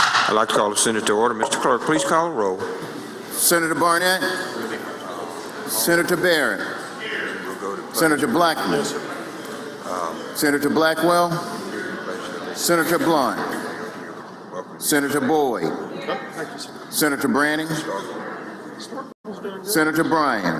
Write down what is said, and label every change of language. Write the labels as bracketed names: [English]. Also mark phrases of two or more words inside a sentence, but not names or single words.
[English] I'd like to call the Senate to order. Mr. Clerk, please call the roll. Senator Barnett. Senator Barrett. Senator Blackman. Senator Blackwell. Senator Blunt. Senator Boyd. Senator Branning. Senator Bryan.